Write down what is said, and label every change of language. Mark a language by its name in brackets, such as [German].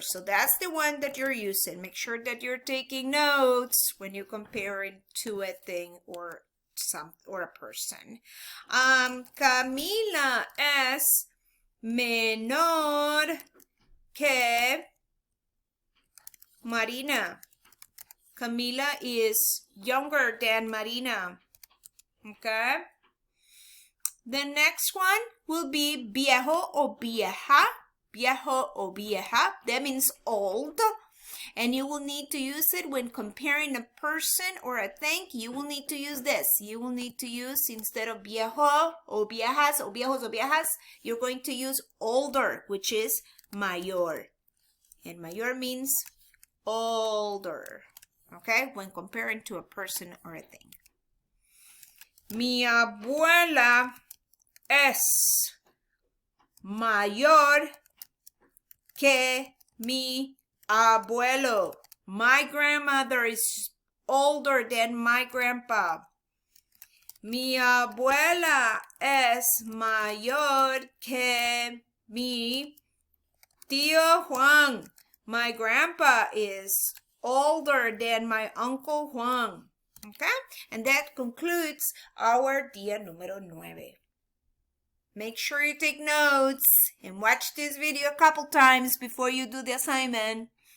[English] So that's the one that you're using. Make sure that you're taking notes when you compare it to a thing or a person. [Spanish] Camila es menor que Marina. [English] Camila is younger than Marina. Okay? The next one will be viejo o vieja. Viejo o vieja. That means old. And you will need to use it when comparing a person or a thing. You will need to use this. You will need to use, instead of viejo o viejas o viejos o viejas, you're going to use older, which is mayor. And mayor means older. Okay? When comparing to a person or a thing. [Spanish] Mi abuela es mayor que mi abuelo. [English] My grandmother is older than my grandpa. [Spanish] Mi abuela es mayor que mi tío Juan. [English] My grandpa is older than my Uncle Juan. Okay? And that concludes our [Spanish] día número 9. [English] Make sure you take notes and watch this video a couple times before you do the assignment.